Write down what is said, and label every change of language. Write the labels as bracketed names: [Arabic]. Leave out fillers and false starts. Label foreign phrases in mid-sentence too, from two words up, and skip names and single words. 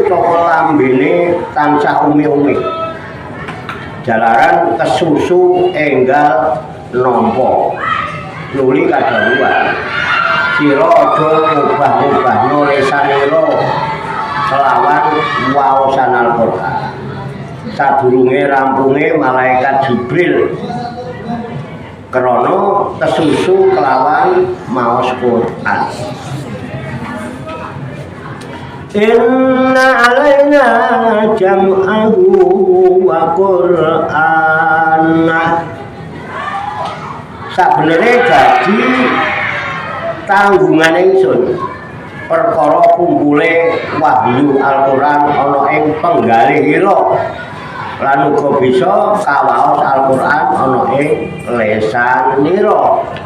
[Javanese] utawa lambene tansah umi-umi jalaran kesusu enggal nampa nuli kadhawuhan sira aja ngubah-ubahno lisanira kelawan waosan Al-Qur'an sadurunge rampunge malaikat Jibril krana kesusu kelawan maos Quran. [Arabic] إن علينا جمعه وقرآنه. [Javanese] Sabenere dadi tanggungan ingsun perkara kumpule wahyu Al-Qur'an ana ing penggalihira lan uga bisa kawaos Al-Qur'an ana ing lesanira.